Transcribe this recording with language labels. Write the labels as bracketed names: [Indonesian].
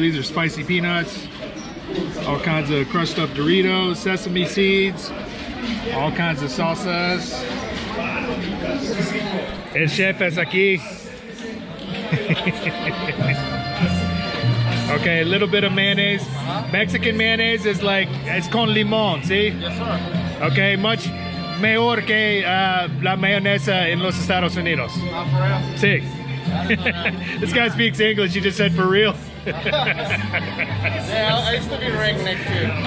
[English] These are spicy peanuts, all kinds of crushed up Doritos, sesame seeds, all kinds of salsas. [Spanish] El chef es aquí. [English] Okay, a little bit of mayonnaise. Mexican mayonnaise is like, it's [Spanish] con limón, [English] see? Yes, sir. Okay, much [Spanish] mejor que la mayonesa en los Estados Unidos. [English] Not for real. [Spanish] Sí. [English] This guy speaks English, he just said for real. Yeah, I used to be redneck too.